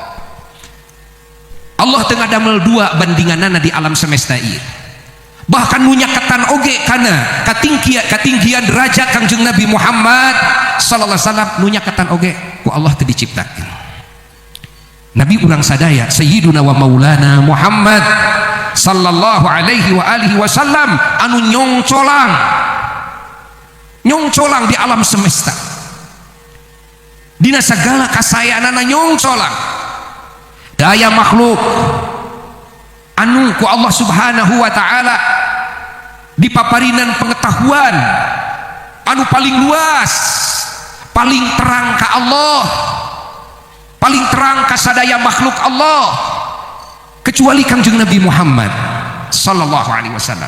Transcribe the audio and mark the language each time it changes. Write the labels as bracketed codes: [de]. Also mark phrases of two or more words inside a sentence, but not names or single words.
[su] Allah tengah damel dua bandinganana di alam semesta ieu. Bahkan nunyakatan oge kana katinggian derajat Kangjeng Nabi Muhammad [ar] صلى الله عليه وسلم, [su] nunyakatan oge ku Allah teu diciptakeun. Nabi urang sadaya [ar] سيدنا ومولانا محمد صلى الله عليه وعلى آله وسلم [su] anu nyongcolang di alam semesta, dina sagala kasayanana nyongcolang. Daya makhluk anu ku Allah [ar] سبحانه وتعالى [su] dipaparinan pengetahuan anu paling luas, paling terang ka Allah, paling terang ka sadaya makhluk Allah, kecuali Kangjeng Nabi Muhammad [ar] صلى الله عليه وسلم.